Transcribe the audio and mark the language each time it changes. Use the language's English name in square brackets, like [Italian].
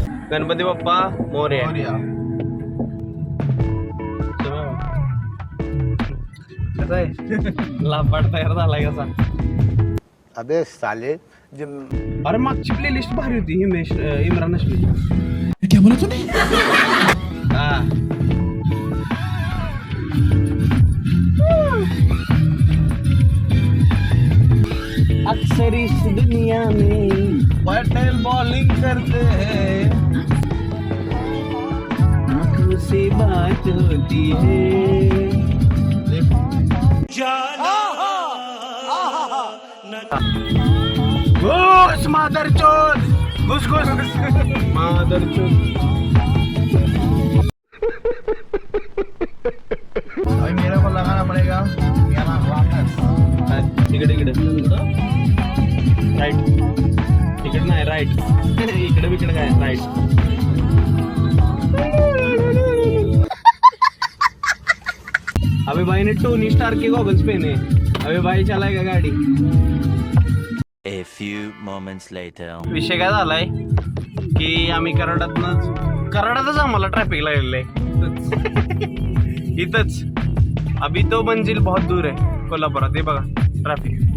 [Marathi] गणपती बाप्पा मोरया. कसं आहे, लापाट तयार झालाय कसा. [Hindi] अबे साले [Marathi] अरे मागची प्ले लिस्ट भारी होती. इम्रान हाशमी. [Hindi] क्या बोला तूने? हा, अक्सर इस दुनिया में पटेल बॉलिंग करते हैं, आंखों से बात होती है. घुस मादरचोद, घुस घुस मादरचोद. अभी मेरे को लगाना पड़ेगा यहाँ वापस. [Marathi] इकडे राईट. इकडे नाही, राईट. इकडे काय, राईट. [Hindi] अबे भाई ने टोनी स्टार के गॉगल्स पहने. अबे भाई चलाएगा गाडी. [English] A few moments later. [Marathi] विषय काय झालाय की आम्ही कराडातच आम्हाला ट्रॅफिक लागलेलं आहे. इथंच. [Hindi] अभी तो मंजिल बहुत दूर [Marathi] आहे कोल्हापुरात. हे बघा ट्रॅफिक.